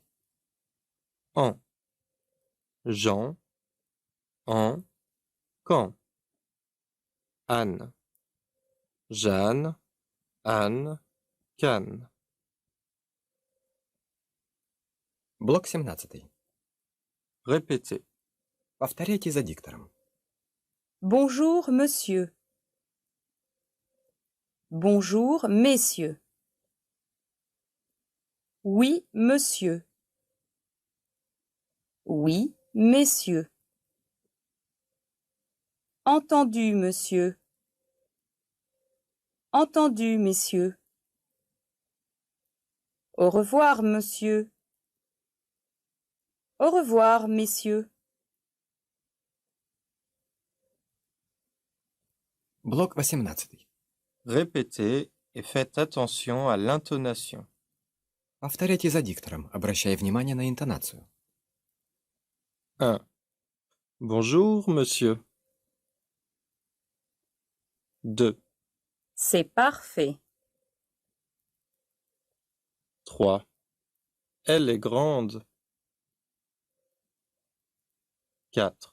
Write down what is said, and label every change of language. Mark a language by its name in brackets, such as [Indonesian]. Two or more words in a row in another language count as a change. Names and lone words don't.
[French] En. Jean. En. Quand. Anne. Jeanne. Anne. Cannes. [Russian] Блок 17. [French] Répétez. [Russian] Повторяйте за диктором. [French] Bonjour, monsieur. Bonjour, messieurs. Oui, monsieur. Oui, messieurs. Entendu, monsieur. Entendu, messieurs. Au revoir, monsieur. Au revoir, messieurs. [Russian] Блок 18. [French] Répétez et faites attention à l'intonation. [Russian] Повторяйте за диктором, обращая внимание на интонацию. [French] 1. Bonjour, monsieur. 2. C'est parfait. 3. Elle est grande. 4.